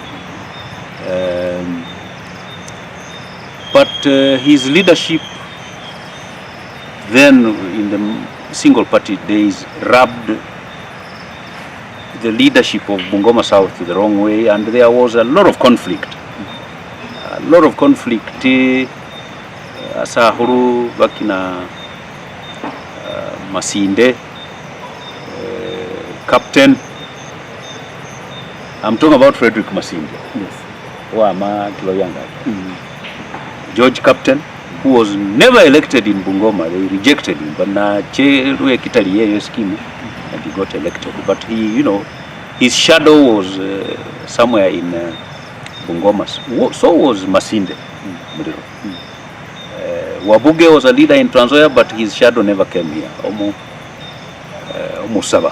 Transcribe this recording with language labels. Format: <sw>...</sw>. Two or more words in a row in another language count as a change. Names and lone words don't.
<en>But his leadership then in the single party days rubbed the leadership of Bungoma South the wrong way, and there was a lot of conflict.</en> <luy>Asahuru bakina Masinde,</luy> <en>Captain, I'm talking about Frederick Masinde. Yes. George Captain, who was never elected in Bungoma. They rejected him, but</en> <luy>na cheru kitali</luy> <en>scheme, and he got elected. But he, his shadow was somewhere in Bungoma. So was Masinde. Wabuge was a leader in Trans Nzoia, but his shadow never came here.</en> <luy>Omusaba.</luy>